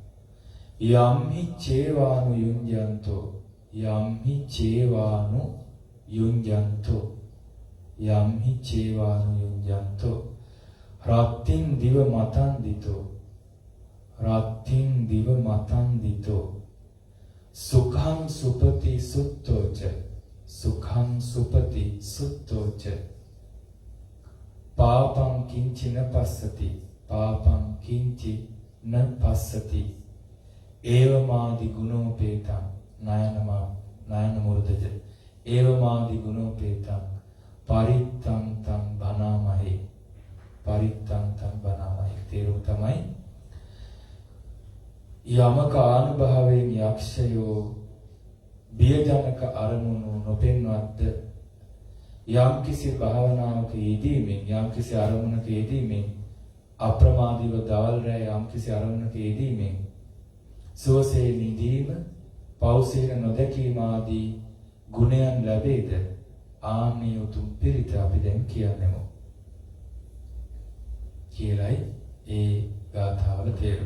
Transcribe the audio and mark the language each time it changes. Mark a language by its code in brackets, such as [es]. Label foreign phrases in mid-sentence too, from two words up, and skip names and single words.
[pi] යම්හි චේවානු යුඤ්ජන්තෝ යම්හි චේවානු යුඤ්ජන්තෝ යම්හි චේවානු යුඤ්ජන්තෝ රත්තින් දිව මතන් දිතෝ රත්තින් දිව මතන් දිතෝ සුඛං සුපති සුත්තෝච සුඛං සුපති සුත්තෝච පාපං කිංචි න පස්සති පාපං කිංචි න පස්සති ඒවමාදි ගුණෝපේතං නයන මුර්ධජ ඒවමාදි ගුණෝපේතං පරිත්තං තං බනාමහේ පරිත්තං තං බනාමහේ. [si] තේරුම තමයි යමක ආනුභාවයෙන් යක්ෂයෝ බියජනක අරමුණු නොපෙන්වද්ද යම් කිසි භාවනාවක යෙදීමෙන් යම් කිසි අරමුණක යෙදීමෙන් අප්‍රමාදීව දවල් රැ යම් කිසි අරමුණක යෙදීමෙන් සෝසේ නිදීම පෞසීන නොදැකීම ආදී ගුණයන් ලැබේද ආන්නේ උතුම් පිරිත අපි දැන් කියන්නෙමු කියලයි ඒ ගාථාවල තේරුම.